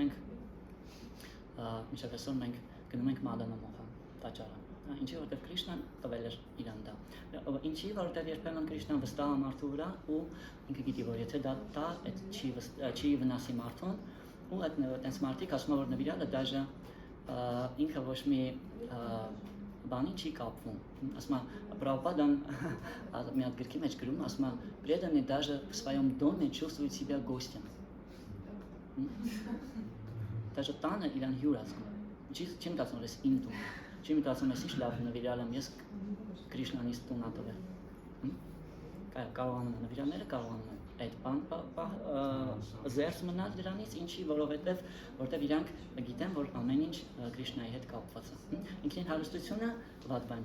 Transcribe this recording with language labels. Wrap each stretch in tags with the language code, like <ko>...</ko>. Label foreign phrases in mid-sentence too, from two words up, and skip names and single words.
<hy>գնում ենք Մադանամոխա տաճարը, ինչի որտեղ Կրիշնան տվել էր իրան դա, ինչի որտեղ երբեմն Կրիշնան վստահ է մարդու վրա ու ինքը գիտի, որ եթե դա տա, այդ չի վնասի մարդուն, ու այդտենց մարդիկ ասում են, որ նվիրյալը դաժե ինքը ոչ մի բանի չի կապվում, ասում է Պրաբհուպադան մի հատ գրքի մեջ գրում, ասում է</hy> <ru>преданный даже в своем доме чувствует себя гостем,</ru> <hy>даже տանը իրան հյուր ասում, չի մտածում, որ ես իմ տունն է, չի մտածում, ես ինչ լավ նվիրյալ եմ, ես Կրիշնանից տուն ատվել, կարողանում են նվիրյալները կարողանում են այդ զերծ մնալ դրանից, ինչի, որովհետև իրանք գիտեն, որ ամեն ինչ Կրիշնայի հետ կապված է։ Ինքնին հարստությունը վատ բան</hy>